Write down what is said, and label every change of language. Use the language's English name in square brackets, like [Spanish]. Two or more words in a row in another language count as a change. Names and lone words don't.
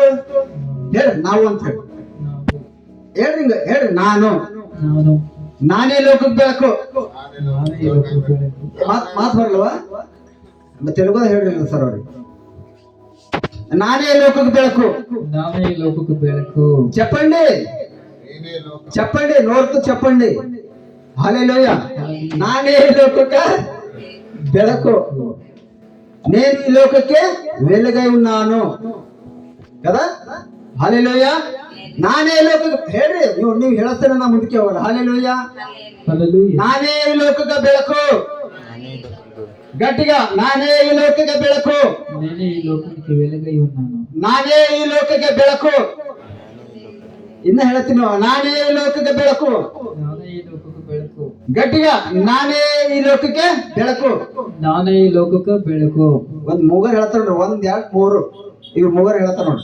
[Kannada] ಹೇಳ್ರಿ ನಾವು ಅಂತ ಹೇಳಿ ಹೇಳ್ರಿ, ಹಿಂಗ ಹೇಳ್ರಿ, ನಾನೇ ಲೋಕಕ್ಕೆ ಬೆಳಕು. ಮಾತು ಬರಲ್ವಾ? ತೆಲುಗು ಹೇಳ್ರಿ ಸರ್ ಅವ್ರಿಗೆ. ನಾನೇ ಲೋಕಕ್ಕೆ ಬೆಳಕು. ನಾನೇ ಲೋಕಕ್ಕೆ ಬೆಳಕು. [Telugu] చెప్పండి చెప్పండి, నోరుతో చెప్పండి. [Kannada] ಹಲ್ಲೆಲೂಯಾ. ನಾನೇ ಲೋಕಕ ಬೆಳಕು. [Telugu] నేను ఈ లోకಕ್ಕೆ వెలుగై ఉన్నాను కదా. హల్లెలూయా. [Kannada] ನಾನೇ ಲೋಕಕ್ಕೆ ಹೇಳ್ರಿ, ನೀವು ಹೇಳ್ತಾನೆ ನಾ ಮುಂದಕ್ಕೆ ಹೋಗಲ್ಲ. ಹಲ್ಲೆಲೂಯಾ. ನಾನೇ ಈ ಲೋಕಕ್ಕೆ ಬೆಳಕು. ಗಟ್ಟಿಗ, ನಾನೇ ಈ ಲೋಕಕ್ಕೆ ಬೆಳಕು. [Telugu] నేనే ఈ లోకానికి వెలుగై ఉన్నాను. [Kannada] ನಾನೇ ಈ ಲೋಕಕ್ಕೆ ಬೆಳಕು. ಇನ್ನ ಹೇಳ್ತೀನಿ, ನಾನೇ ಈ ಲೋಕಕ್ಕೆ ಬೆಳಕು. ನಾನೇ ಈ ಲೋಕಕ್ಕೆ ಬೆಳಕು. ಗಟ್ಟಿಗ, ನಾನೇ ಈ ಲೋಕಕ್ಕೆ ಬೆಳಕು. ನಾನೇ ಈ ಲೋಕಕ್ಕೆ ಬೆಳಕು. ಒಂದ್ ಮೂಗರ್ ಹೇಳ್ತಾರ ನೋಡ್ರಿ, 1 2 3 ಇವ್ರು ಮೂಗರ್ ಹೇಳ್ತಾರ ನೋಡ್ರಿ.